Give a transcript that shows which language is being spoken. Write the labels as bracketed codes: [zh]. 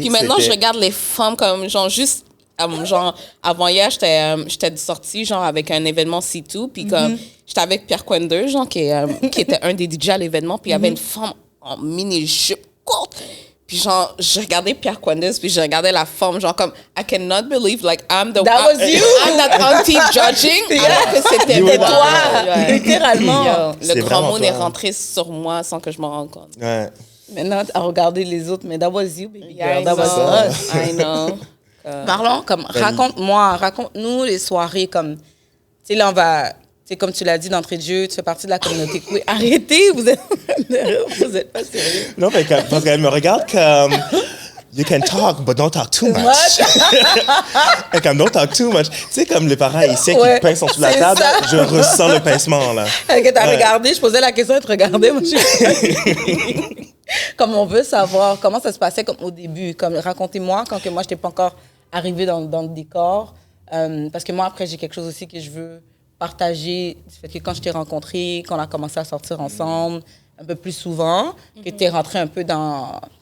[fr] Puis maintenant, je regarde les femmes comme, genre, juste, genre, avant hier, j'étais sortie, genre, avec un événement C2, puis comme, j'étais avec Pierre Quender, genre, qui était un des DJ à l'événement, puis il y avait une femme en mini-jupe courte. Puis genre, je regardais Pierre Quendis, puis je regardais la femme, genre comme, [en] I cannot believe, like, I'm the... That was you! I'm that auntie judging, [fr] alors que c'était toi, littéralement. Le grand mot est rentré sur moi sans que je m'en rende compte. Ouais. Maintenant, à regarder les autres, mais [en] that was you, baby girl. That was us. I know. [fr] Parlons, comme, raconte-nous les soirées, comme, tu sais, là, on va... C'est comme tu l'as dit d'entrée de jeu, tu fais partie de la communauté queer. Arrêtez, vous êtes pas sérieux. Non, mais parce qu'elle me regarde comme... [en] You can talk, but don't talk too much. [fr] Et comme [en] don't talk too much. [fr] Tu sais, comme les parents ici qui pincent en dessous de la table, je ressens le pincement, là. Que t'as regardé, je posais la question, elle te regardait. Moi, comme on veut savoir comment ça se passait comme au début. Comme, racontez-moi, quand que moi, je n'étais pas encore arrivée dans le décor. Parce que moi, après, j'ai quelque chose aussi que je veux partager, du fait que quand je t'ai rencontré, qu'on a commencé à sortir ensemble un peu plus souvent, que tu es rentré un peu dans...